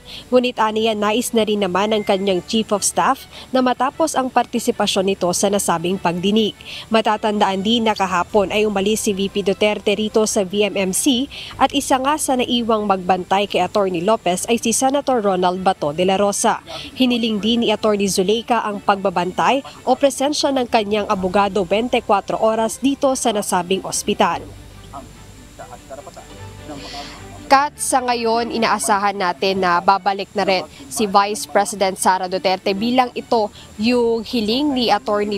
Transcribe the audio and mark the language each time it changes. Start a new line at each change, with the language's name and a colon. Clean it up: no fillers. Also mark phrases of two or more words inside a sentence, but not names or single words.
Filipino: Ngunit aniya nais na rin naman ng kanyang
English: Chief of Staff
Filipino: na matapos ang partisipasyon nito sa nasabing pagdinig. Matatandaan din na kahapon ay umalis si VP Duterte rito sa VMMC at isa nga sa naiwang magbantay kay Atty. Lopez ay si Senator Ronald Bato de la Rosa. Hiniling din ni Atty. Zuleika ang pagbabantay o presensya ng kanyang abogado 24 oras dito sa nasabing ospital. Kat, sa ngayon, inaasahan natin na babalik na rin si Vice President Sara Duterte bilang ito yung hiling ni Atty.